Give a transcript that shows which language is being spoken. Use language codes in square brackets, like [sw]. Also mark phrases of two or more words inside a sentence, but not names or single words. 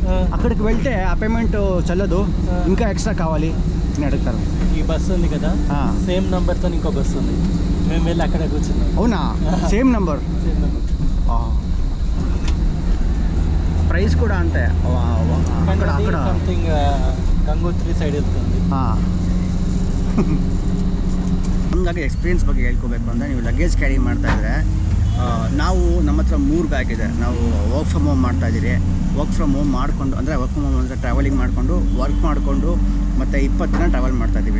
[te] అక్కడికి వెళ్తే ఆ పేమెంట్ చెల్లదు, ఇంకా ఎక్స్ట్రా కావాలి అని అడుగుతారు. ఈ బస్సు ఉంది కదా, సేమ్ నంబర్తో ఇంకో బస్సు ఉంది. మేము వెళ్ళి అక్కడ కూర్చున్నాం. అవునా? సేమ్ నెంబర్. సేమ్ నెంబర్. ప్రైస్ కూడా అంతే. అక్కడ [kn] సంథింగ్ ಗಂಗೋತ್ರಿ ಸೈಡ್ ಇರ್ತದೆ. ಹಂಗಾಗಿ ಎಕ್ಸ್ಪೀರಿಯನ್ಸ್ ಬಗ್ಗೆ ಹೇಳ್ಕೋಬೇಕು ಅಂದರೆ, ನೀವು [en] luggage carry [kn] ಮಾಡ್ತಾಯಿದ್ರೆ ನಾವು ನಮ್ಮ ಹತ್ರ 3 ಬ್ಯಾಗ್ ಇದೆ. ನಾವು [en] work from home [kn] ಮಾಡ್ತಾಯಿದ್ದೀರಿ. [en] work from home [kn] ಮಾಡಿಕೊಂಡು ಅಂದರೆ [en] work from home [kn] ಅಂದರೆ ಟ್ರಾವೆಲಿಂಗ್ ಮಾಡಿಕೊಂಡು ವರ್ಕ್ ಮಾಡಿಕೊಂಡು ಮತ್ತು 20 ದಿನ ಟ್ರಾವೆಲ್ ಮಾಡ್ತಾಯಿದ್ದೀವಿ.